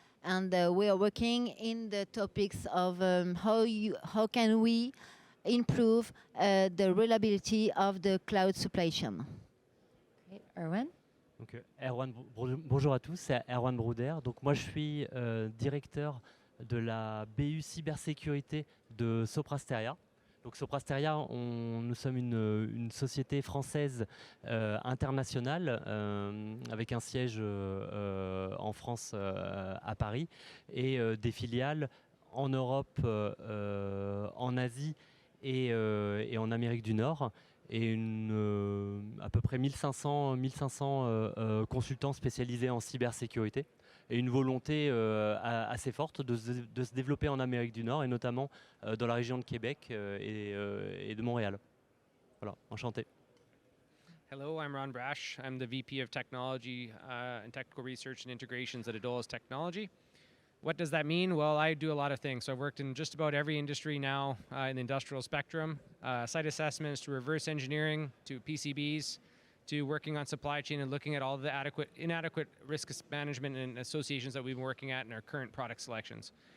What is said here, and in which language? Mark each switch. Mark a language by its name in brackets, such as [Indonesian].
[English] And we are working in the topics of how can we improve the reliability of the cloud supply chain. Great. Erwin? [French] Donc, bonjour à tous, c'est Erwan Brouder. Donc moi je suis directeur de la BU Cybersécurité de Soprasteria. Donc Soprasteria, nous sommes une société française internationale avec un siège en France à Paris et des filiales en Europe, en Asie et en Amérique du Nord. Et à peu près 1500 consultants spécialisés en cybersécurité et une volonté assez forte de se développer en Amérique du Nord et notamment dans la région de Québec et de Montréal. Voilà, enchanté. [English] Hello, I'm Ron Brash. I'm the VP of Technology and Technical Research and Integrations at Adolis Technology. What does that mean? Well, I do a lot of things. So I've worked in just about every industry now in the industrial spectrum, site assessments to reverse engineering to PCBs to working on supply chain and looking at all the inadequate risk management and associations that we've been working at in our current product selections.